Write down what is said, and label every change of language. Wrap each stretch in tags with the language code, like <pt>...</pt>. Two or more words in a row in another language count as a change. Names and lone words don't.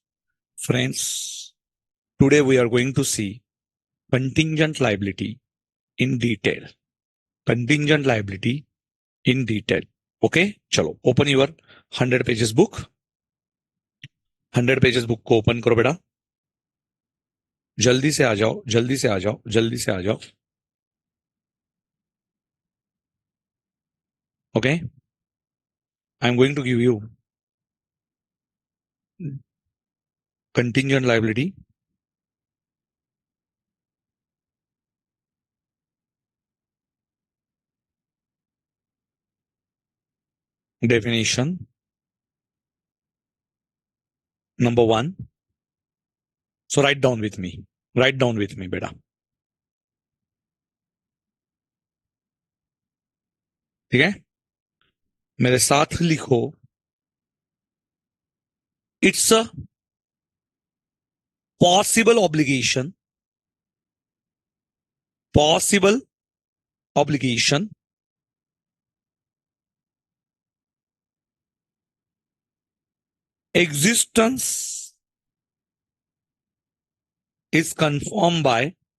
<en>Friends, today we are going to see contingent liability in detail. Contingent liability in detail. Okay, chalo, open your 100 pages book. 100 pages book</en> <hi>को open करो बेटा. जल्दी से आ जाओ, जल्दी से आ जाओ, जल्दी से आ जाओ.</hi> <en>Okay, I'm going to give you contingent liability. Definition. Number one. So write down with me. Write down with me, beta.</en> <hi>ठीक है, मेरे साथ लिखो.</hi> <en>It's a possible obligation. Possible obligation. Existence is confirmed by</en>